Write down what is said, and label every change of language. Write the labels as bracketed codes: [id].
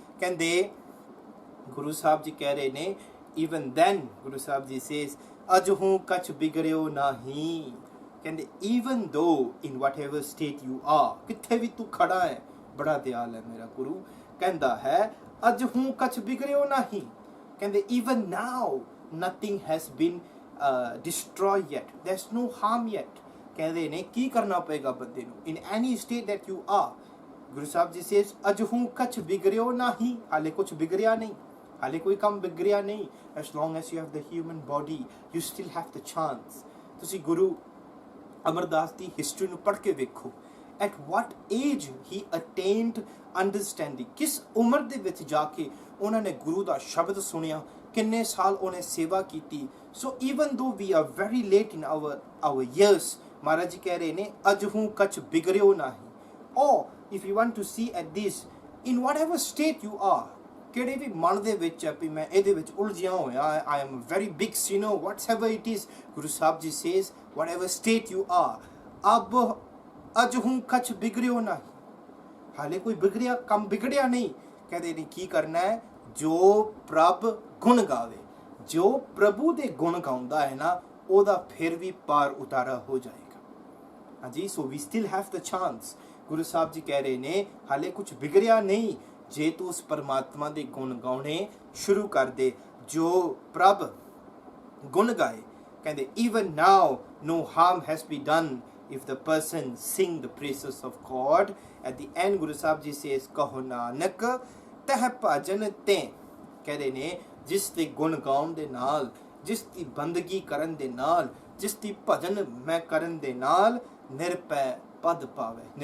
[pa] ਕਹਿੰਦੇ ਗੁਰੂ ਸਾਹਿਬ ਜੀ ਕਹਿ ਰਹੇ ਨੇ [en] even then [pa] Guru Sahib ji says ਅਜ ਹੂੰ ਕਛ ਬਿਗੜਿਓ ਨਹੀਂ। ਕਹਿੰਦੇ [en] even though in whatever state you are, [pa] ਕਿੱਥੇ ਵੀ ਤੂੰ ਖੜਾ ਹੈ, ਬੜਾ ਦਿਆਲ ਹੈ ਮੇਰਾ ਗੁਰੂ, ਕਹਿੰਦਾ ਹੈ ਅਜ ਹੂੰ ਕਛ ਬਿਗੜਿਓ ਨਹੀਂ। [en] ਕਹਿੰਦੇ even now nothing has been destroyed yet, there's no harm yet। [pa] ਕਹਿੰਦੇ ਨੇ ਕੀ ਕਰਨਾ ਪਏਗਾ ਬੰਦੇ ਨੂੰ [en] in any state that you are। [pa] Guru Sahib ji says ਅਜ ਹੂੰ ਕਛ ਬਿਗੜਿਓ ਨਹੀਂ, ਹਾਲੇ ਕੁਛ ਬਿਗੜਿਆ ਨਹੀਂ, ਹਾਲੇ ਕੋਈ ਕੰਮ ਬਿਗੜਿਆ ਨਹੀਂ। [en] as long as you have the human body you still have the chance। [pa] ਤੁਸੀਂ ਗੁਰੂ ਅਮਰਦਾਸ ਦੀ ਹਿਸਟਰੀ ਨੂੰ ਪੜ੍ਹ ਕੇ ਵੇਖੋ, [en] at what age he attained understanding, [pa] ਕਿਸ ਉਮਰ ਦੇ ਵਿੱਚ ਜਾ ਕੇ ਉਹਨਾਂ ਨੇ ਗੁਰੂ ਦਾ ਸ਼ਬਦ ਸੁਣਿਆ, ਕਿੰਨੇ ਸਾਲ ਉਹਨੇ ਸੇਵਾ ਕੀਤੀ। ਸੋ [en] even though we are very late in our years, [pa] Maharaj ji ਕਹਿ ਰਹੇ ਨੇ ਅਜ ਹੂੰ ਕਛ ਬਿਗੜਿਓ ਨਹੀਂ। [en] or if you want to see at this in whatever state you are, [pa] ਕਿਹੜੇ ਵੀ ਮਨ ਦੇ ਵਿੱਚ ਹੈ ਵੀ ਮੈਂ ਇਹਦੇ ਵਿੱਚ ਉਲਝਿਆ ਹੋਇਆ, [en] I am a very big sinner, whatever it is, [pa] Guru Sahib ji [en] says whatever state you are, [pa] ਅਬ ਅਜ ਹੂੰ ਕਛ ਬਿਗੜਿਓ ਨਹੀਂ, ਹਾਲੇ ਕੋਈ ਬਿਗੜਿਆ ਕੰਮ ਬਿਗੜਿਆ ਨਹੀਂ। ਕਹਿੰਦੇ ਨੇ ਕੀ ਕਰਨਾ ਹੈ, ਜੋ ਪ੍ਰਭ ਗੁਣ ਗਾਵੇ, ਜੋ ਪ੍ਰਭੂ ਦੇ ਗੁਣ ਗਾਉਂਦਾ ਹੈ ਨਾ, ਉਹਦਾ ਫਿਰ ਵੀ ਪਾਰ ਉਤਾਰਾ ਹੋ ਜਾਏਗਾ। ਹਾਂਜੀ, [en] So we still have the chance. [pa] Guru Sahib ji ਕਹਿ ਰਹੇ ਨੇ ਹਾਲੇ ਕੁਝ ਬਿਗੜਿਆ ਨਹੀਂ, ਜੇ ਤੂੰ ਉਸ ਪਰਮਾਤਮਾ ਦੇ ਗੁਣ ਗਾਉਣੇ ਸ਼ੁਰੂ ਕਰ ਦੇ, ਜੋ ਪ੍ਰਭ ਗੁਣ ਗਾਏ। [en] ਕਹਿੰਦੇ even now no harm has been done if the person sing the praises of God। at the end [pa] Guru Sahib ji says ਕਹੋ ਨਾਨਕ ਤਹ ਭਜਨ ਤੇ। ਕਹਿੰਦੇ ਨੇ ਜਿਸ ਦੇ ਗੁਣ ਗਾਉਣ ਦੇ ਨਾਲ, ਜਿਸ ਦੀ ਬੰਦਗੀ ਕਰਨ ਦੇ ਨਾਲ, ਜਿਸ ਦੀ ਭਜਨ ਮੈਂ ਕਰਨ ਦੇ ਨਾਲ ਨਿਰਭੈ ਪਦ ਪਾਵੇ।